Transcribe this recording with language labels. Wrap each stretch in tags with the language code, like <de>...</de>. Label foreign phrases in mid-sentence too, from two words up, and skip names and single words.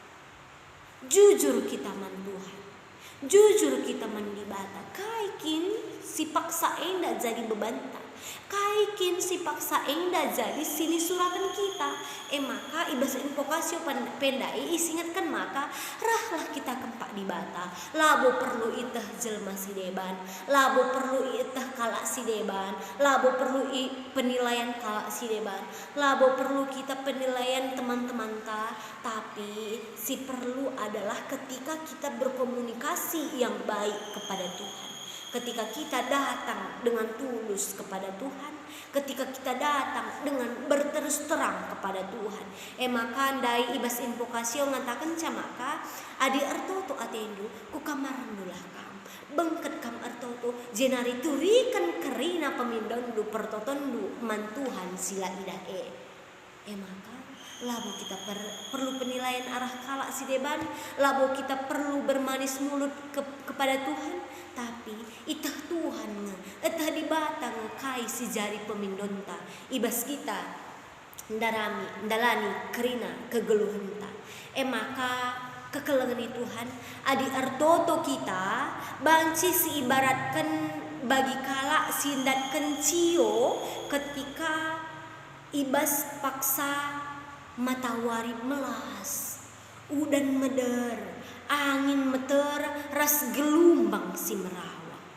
<btx>Jujur kita man Tuhan, jujur kita mendibata. Kaikin si paksa enda jadi bebanta, kaikin si paksa enda jadi sini suratan kita. Maka ibas invokasio pendai isingatkan maka rahlah kita kempak dibata. Labo perlu itah jelma si deban, labo perlu itah kalak si deban, labo perlu penilaian kalak si deban, labo perlu kita penilaian teman-teman ta.</btx> <id>Tapi si perlu adalah ketika kita berkomunikasi yang baik kepada Tuhan, ketika kita datang dengan tulus kepada Tuhan, ketika kita datang dengan berterus terang kepada Tuhan.</id> <btx>Maka ndai ibas invokasio ngatakan camaka adi artoto atendu ku kamarandulah kam bengket kam artoto jenari turikan kerina pemindondu pertotondu man Tuhan sila idae. Maka labo kita perlu penilaian arah kalak si deban, labo kita perlu</btx> <id>bermanis mulut kepada Tuhan,</id> <btx>tapi itah Tuhan etah dibatang kai si jari pemindonta ibas kita ndalani kerina kegeluhenta. Maka kekelengan Tuhan adi artoto kita banci si ibaratkan bagi kalak sindatkan cio ketika ibas paksa matahari melas, udan meder, angin meter, ras gelombang si merawa.</btx>